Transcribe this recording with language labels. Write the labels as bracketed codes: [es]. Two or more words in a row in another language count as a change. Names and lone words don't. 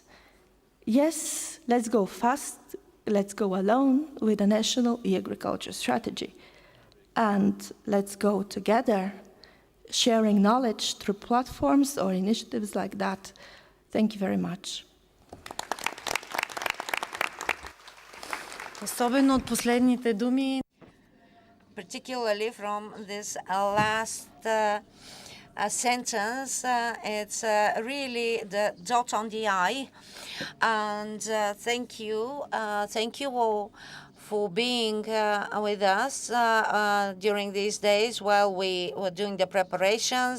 [en] Yes, let's go fast, let's go alone with a national e-agriculture strategy. And let's go together, sharing knowledge through platforms or initiatives like that. Thank you very much. [bg] Особено от последните думи. [en] Particularly from this last sentence, it's really the dot on the I. And thank you all for being with us during these days while we were doing the preparations.